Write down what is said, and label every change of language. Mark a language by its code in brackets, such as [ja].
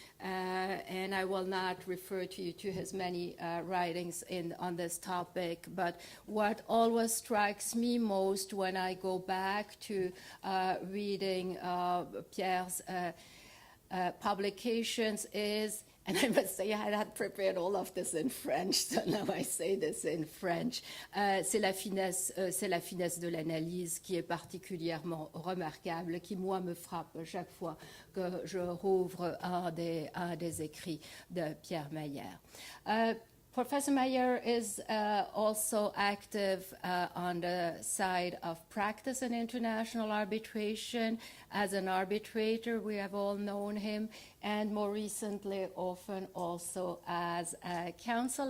[en] And I will not refer to you to his many writings on this topic, but what always strikes me most when I go back to reading Pierre's publications is, and I must say I had prepared all of this in French, so now I say this in French. [fr] C'est la finesse de l'analyse qui est particulièrement remarquable, qui moi me frappe chaque fois que je rouvre un des écrits de Pierre Mayer. [en] Professor Mayer is also active on the side of practice in international arbitration. As an arbitrator, we have all known him, and more recently, often also as a counsel.